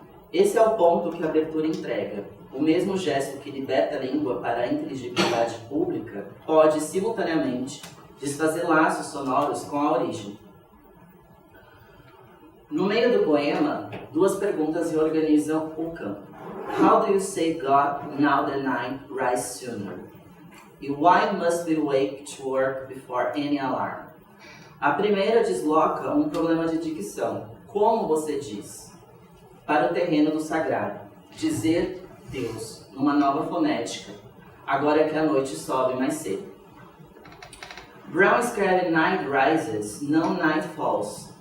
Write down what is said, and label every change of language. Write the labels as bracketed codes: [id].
[pt] Esse é o ponto que a abertura entrega. O mesmo gesto que liberta a língua para a inteligibilidade pública pode, simultaneamente, desfazer laços sonoros com a origem. No meio do poema, duas perguntas reorganizam o campo. [en] How do you say God now the night rise sooner? E why must we wake to work before any alarm? [pt] A primeira desloca um problema de dicção. Como você diz? Para o terreno do sagrado. Dizer Deus, numa nova fonética, agora que a noite sobe mais cedo. Brown escreve night rises, não night falls.